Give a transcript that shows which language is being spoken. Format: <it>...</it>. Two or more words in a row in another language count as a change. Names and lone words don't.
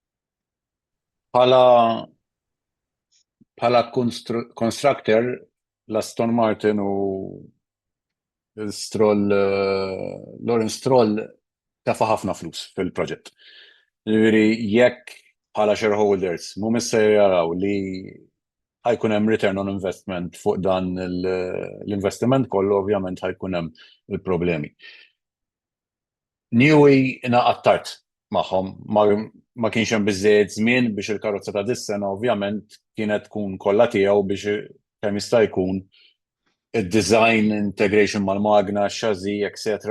<mt>Bħala constructor l-Aston Martin u Stroll, Lawrence Stroll tafa ħafna flus fil-proġett. Jekk bħala shareholders mhumiex se jaraw li ħajkun hemm</mt> <en>return on investment</en> <mt>fuq dan l-investiment kollu, ovvjament ħajkun hemm il-problemi. Newey ingħaqad tard magħhom, ma kienx hemm biżżejjed żmien biex il-karozza ta' dis-sena ovvjament kienet tkun kollha tiegħu biex kemm jista' jkun id-</mt> <en>design, integration</en> <mt>mal-magna, chassis, etc.</mt>